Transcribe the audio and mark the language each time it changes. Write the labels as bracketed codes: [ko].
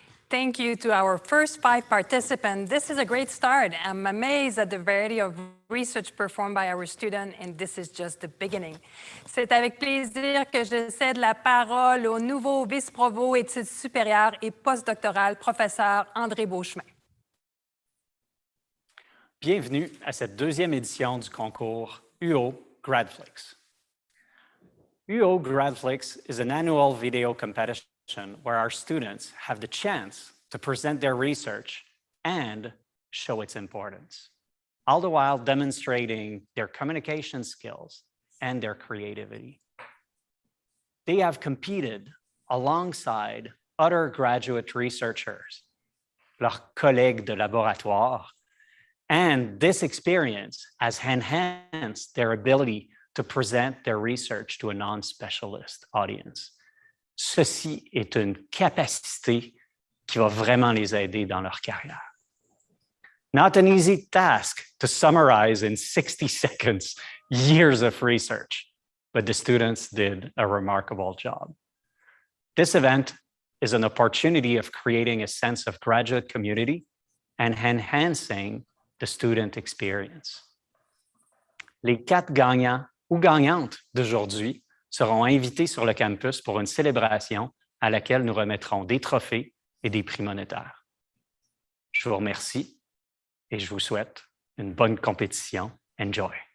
[en] Thank you to our first 5 participants. This is a great start. I'm amazed at the variety of research performed by our students, and this is just the beginning. [fr] C'est avec plaisir que je cède la parole au nouveau vice-provost études supérieures et postdoctorales, professeur André Beauchemin. Bienvenue à cette deuxième édition du concours uOGRADflix. [en] uOGRADflix is an annual video competition where our students have the chance to present their research and show its importance, all the while demonstrating their communication skills and their creativity. They have competed alongside other graduate researchers, [fr] leurs collègues de laboratoire, [en] and this experience has enhanced their ability to present their research to a non-specialist audience. [fr] Ceci est une capacité qui va vraiment les aider dans leur carrière. [en] Not an easy task to summarize in 60 seconds years of research, but the students did a remarkable job. This event is an opportunity of creating a sense of graduate community and enhancing the student experience. [fr] Les 4 gagnants ou gagnantes d'aujourd'hui seront invités sur le campus pour une célébration à laquelle nous remettrons des trophées et des prix monétaires. Je vous remercie et je vous souhaite une bonne compétition. [en] Enjoy.